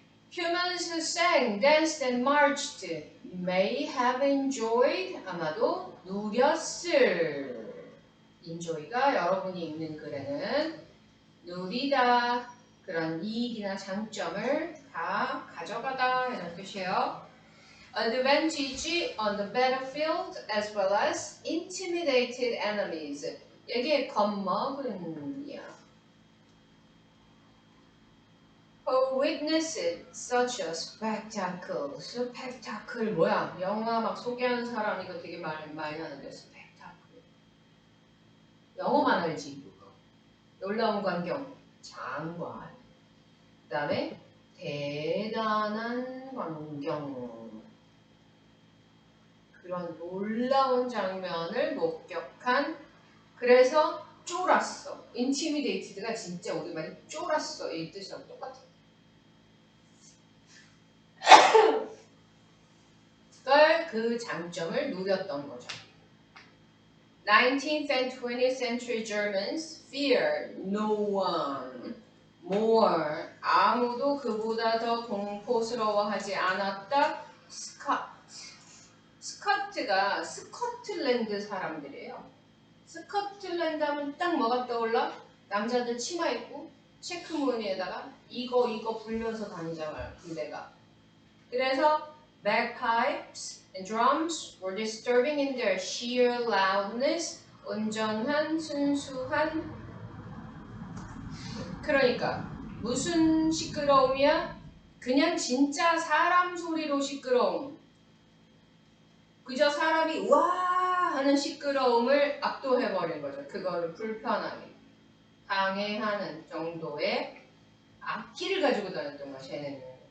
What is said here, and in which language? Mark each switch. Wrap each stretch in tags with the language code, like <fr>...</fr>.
<en>Humans who sang, danced and marched may have enjoyed,</en> <ko>아마도 누렸을. enjoy가 여러분이 읽는 글에는 누리다, 그런 이익이나 장점을 다 가져가다 이런 뜻이에요.</ko> <en>Advantage on the battlefield as well as intimidated enemies.</en> <ko>여기에 겁먹은이야.</ko> <en>Who witnessed such a spectacle.</en> <ko>spectacle 뭐야? 영화 막 소개하는 사람 이거 되게 많이 하는데 spectacle. 영어만 알지. 놀라운 광경, 장관. 그 다음에 대단한 광경. 그런 놀라운 장면을 목격한. 그래서 쫄았어. intimidated가 진짜 우리말이 쫄았어 이 뜻이랑 똑같아. 그 장점을 누렸던 거죠.</ko> <en>19th and 20th century Germans fear no one more.</en> <ko>아무도 그보다 더 공포스러워하지 않았다. 스카트가 스코틀랜드 사람들이에요. 스코틀랜드 하면 딱 뭐가 떠올라? 남자들 치마 입고 체크 무늬에다가 이거 불면서 다니잖아요. 군대가. 그래서</ko> <en>bagpipes and drums were disturbing in their sheer loudness.</en> <ko>온전한 순수한. 그러니까 무슨 시끄러움이야? 그냥 진짜 사람 소리로 시끄러움. 그저 사람이 와 하는 시끄러움을 압도해버린 거죠. 그거를 불편하게 방해하는 정도의 악기를 가지고 다녔던 거야, 쟤네는.</ko>